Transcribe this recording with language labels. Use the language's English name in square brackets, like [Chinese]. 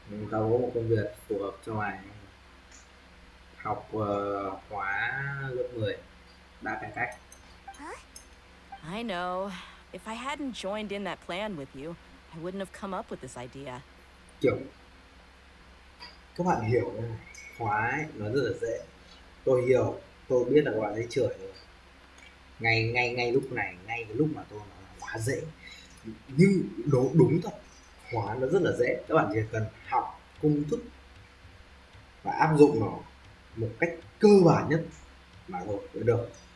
[Vietnamese] Tao có một công việc phù hợp cho mày, học hóa lớp 10 ba cải cách. [English] I know. If I hadn't joined in that plan with you, I wouldn't have come up with this idea. [Vietnamese] Kiểu các bạn hiểu này, hóa ấy, nó rất là dễ. Tôi hiểu, tôi biết là các bạn ấy chửi rồi. Ngay lúc này, ngay cái lúc mà tôi nói là hóa dễ, nhưng đúng thật, hóa nó rất là dễ. Các bạn chỉ cần học công thức và áp dụng nó một cách cơ bản nhất mà thôi mới được.